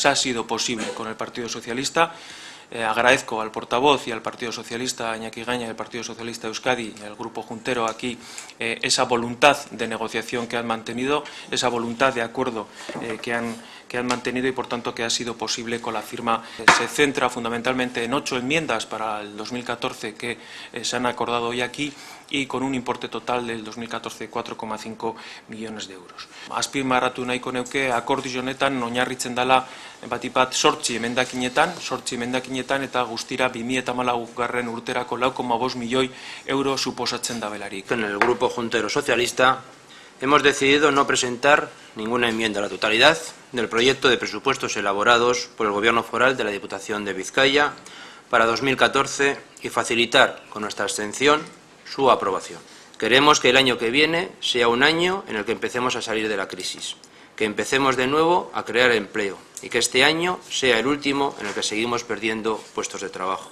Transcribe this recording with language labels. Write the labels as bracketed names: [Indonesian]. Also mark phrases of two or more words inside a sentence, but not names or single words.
[Spanish] Ha sido posible con el Partido Socialista. Agradezco al portavoz y al Partido Socialista, Iñaki Gaña, del Partido Socialista de Euskadi, y al Grupo Juntero aquí, esa voluntad de negociación que han mantenido, esa voluntad de acuerdo que han mantenido y, por tanto, que ha sido posible con la firma. Se centra fundamentalmente en 8 enmiendas para el 2014 que se han acordado hoy aquí y con un importe total del 2014 de 4,5 millones de euros. [Basque] Azpimarratu nahiko neuke akordio honetan oinarritzen dela batipat 8 emendakinetan eta guztira 2014 urterako 4,5 milioi euro suposatzen dabelarik. [Spanish] En el Grupo Juntero Socialista hemos decidido no presentar ninguna enmienda a la totalidad del proyecto de presupuestos elaborados por el Gobierno Foral de la Diputación de Vizcaya para 2014 y facilitar con nuestra abstención su aprobación. Queremos que el año que viene sea un año en el que empecemos a salir de la crisis, que empecemos de nuevo a crear empleo y que este año sea el último en el que seguimos perdiendo puestos de trabajo.